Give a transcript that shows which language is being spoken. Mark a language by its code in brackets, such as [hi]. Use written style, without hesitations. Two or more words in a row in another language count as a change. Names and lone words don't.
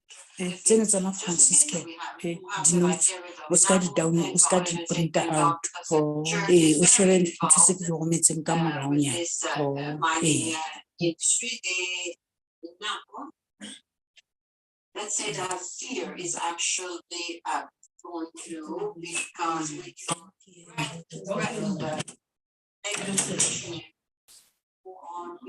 [st] tsena tsa ma-Franciscan di-notes o ska di download, o ska di printa out, o shebe ntho tse ke di rometseng ka moraonyana. [en] Let's say that fear is actually going through because we threaten that negative positioning on